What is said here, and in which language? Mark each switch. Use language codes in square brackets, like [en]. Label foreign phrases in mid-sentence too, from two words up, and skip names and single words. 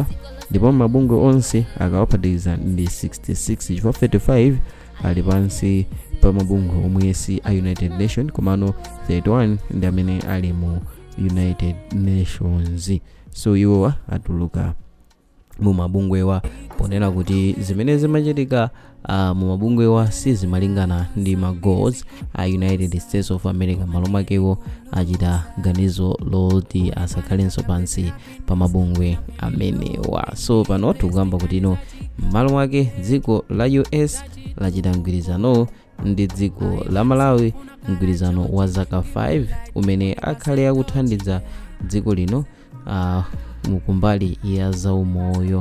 [ny] Ndipo mabungwe onse akawaphatikiza ndi 66 chifukwa 35 ali pansi pa mabungwe omwe si a United Nations komano 31 ndi amene ali mu United Nations. So iwo atuluka mu mabungwewa ponena kuti zimene zimachitika mu mabungwewa sizimalingana ndi ma goals a United States of America, malo makewo achita ganizo loti asakhalenso pansi pa mabungwe amenewa. So pano tikukamba kuti malo mwake dziko la US lachita mgwirizano ndi dziko la Malawi, mgwirizano wa zaka 5 umene akhale akuthandiza dziko lino mukumbali ya zaumoyo.